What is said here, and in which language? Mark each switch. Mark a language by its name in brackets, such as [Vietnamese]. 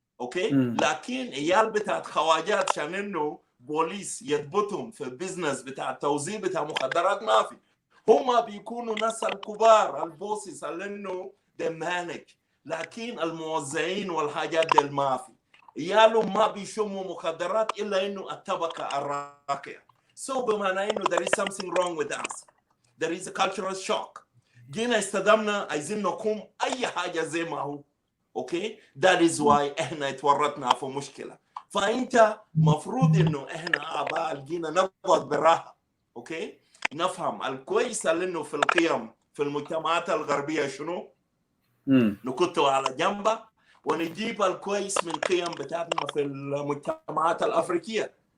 [Arabic] اوكي، لكن عيال بتاعت خواجات عشان انه بوليس يضبطهم في البزنس بتاع توزيع بتاع مخدرات ما في. هم بيكونوا ناس الكبار البوسيس اللي انه دمانك، لكن الموزعين والحاجات دي ما في. عيالهم ما بيشموا مخدرات الا انه الطبقه الراقيه. [English] So [Arabic] بمعنى انه [English] there is something wrong with us. There is a cultural shock. [Arabic] جينا استخدمنا عايزين نقوم اي حاجه زي ما هو. اوكي، [English] that is why [Arabic] احنا اتورطنا في مشكله. فانت مفروض انه احنا اباء جينا نقعد براحه. اوكي، نفهم الكويس اللي انه في القيم في المجتمعات الغربيه شنو، نكتوا على جنبه ونجيب الكويس من قيم بتاعتنا في المجتمعات الافريقيه.